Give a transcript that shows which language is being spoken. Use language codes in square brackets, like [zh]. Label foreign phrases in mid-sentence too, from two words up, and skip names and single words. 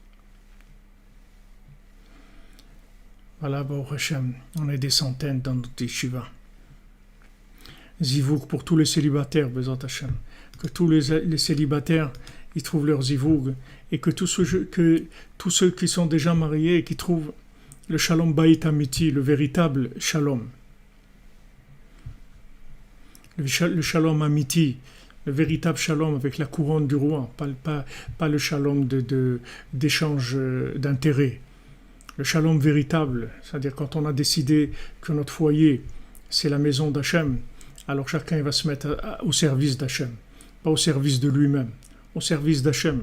[fr] Voilà, [he] ברוך השם, [fr] on est des centaines dans notre yeshiva. Zivouk pour tous les célibataires, [he] בעזרת השם. [fr] Que tous les célibataires, ils trouvent leur zivug, et que tous ceux qui sont déjà mariés et qui trouvent le [he] שלום בית אמיתי, [fr] le véritable shalom, le [he] שלום אמיתי, [fr] le véritable shalom avec la couronne du roi, pas le shalom d'échange d'intérêts. Le shalom véritable, c'est-à-dire quand on a décidé que notre foyer, c'est la maison d'Hachem, alors chacun va se mettre au service d'Hachem, pas au service de lui-même, au service d'Hachem.